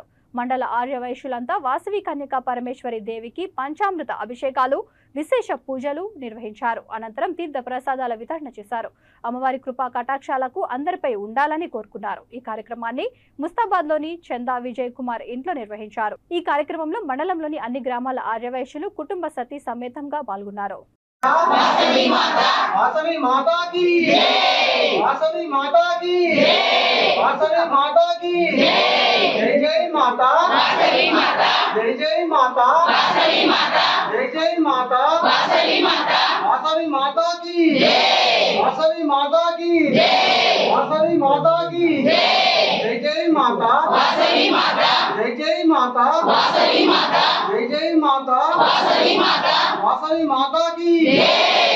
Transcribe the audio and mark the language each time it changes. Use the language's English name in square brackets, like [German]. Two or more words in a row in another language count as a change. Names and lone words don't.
[Telugu] మండల ఆర్యవైశ్యులంతా వాసవి కన్యకా పరమేశ్వరి దేవికి పంచామృత అభిషేకాలు, విశేష పూజలు నిర్వహించారు. అనంతరం తీర్థ ప్రసాదాల వితరణ చేశారు. అమ్మవారి కృపా కటాక్షాలకు అందరిపై ఉండాలని కోరుకున్నారు. ఈ కార్యక్రమాన్ని ముస్తాబాద్లోని చందా విజయ్ కుమార్ ఇంట్లో నిర్వహించారు. ఈ కార్యక్రమంలో మండలంలోని అన్ని గ్రామాల ఆర్యవైశ్యులు కుటుంబ సతీ సమేతంగా పాల్గొన్నారు. [Hindi] वासवी माता की वासवी माता की वासवी माता की जय जय माता वासवी माता जय जय माता वासवी माता जय जय माता वासवी माता वासवी माता की वासवी माता की वासवी माता की जय जय माता वासवी माता जय जय माता वासवी माता जय जय माता वासवी माता वासवी माता की